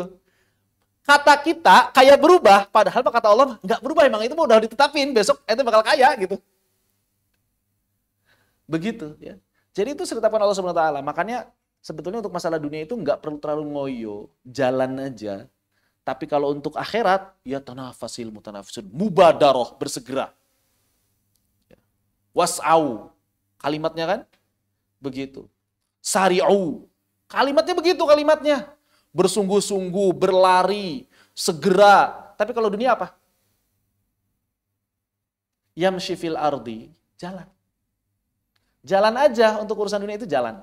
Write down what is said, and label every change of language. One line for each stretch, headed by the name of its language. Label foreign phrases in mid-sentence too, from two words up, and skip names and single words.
Indonesian: Kata kita kaya berubah, padahal kata Allah nggak berubah, emang itu udah ditetapin, besok itu bakal kaya gitu. Begitu ya. Jadi itu ditetapkan Allah
Arabic: سبحانه وتعالى.
Indonesian: Makanya sebetulnya untuk masalah dunia itu nggak perlu terlalu ngoyo, jalan aja. Tapi kalau untuk akhirat, ya
Arabic: تنافس المتنافسون، مبادرة,
Indonesian: bersegera. Was'au, kalimatnya kan begitu. Sari'u, kalimatnya begitu kalimatnya. Bersungguh-sungguh, berlari, segera. Tapi kalau dunia apa?
Arabic: يمشي في الأرض,
Indonesian: jalan. Jalan aja untuk urusan dunia itu jalan.